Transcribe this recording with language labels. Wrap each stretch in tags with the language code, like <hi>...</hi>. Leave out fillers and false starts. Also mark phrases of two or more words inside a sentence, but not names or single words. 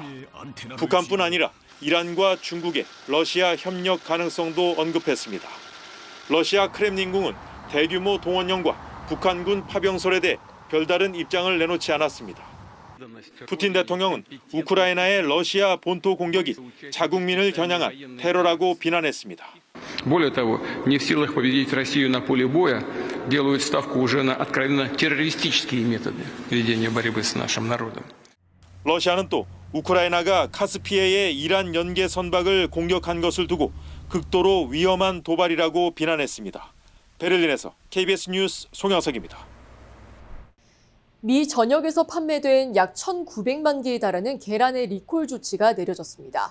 <ko>북한뿐 아니라 이란과 중국의 러시아 협력 가능성도 언급했습니다. 러시아 크렘린궁은 대규모 동원령과 북한군 파병설에 대해 별다른 입장을 내놓지 않았습니다. 푸틴 대통령은 우크라이나의 러시아 본토 공격이 자국민을 겨냥한 테러라고 비난했습니다.</ko> <ru>Более того, не в силах победить Россию на поле боя, делают ставку уже на откровенно террористические методы ведения борьбы с нашим народом.</ru> <ko>러시아는 또 우크라이나가 카스피해의 이란 연계 선박을 공격한 것을 두고 극도로 위험한 도발이라고 비난했습니다. 베를린에서 KBS 뉴스 송영석입니다. 미 전역에서 판매된 약 1,900만 개에 달하는 계란의 리콜 조치가 내려졌습니다.</ko>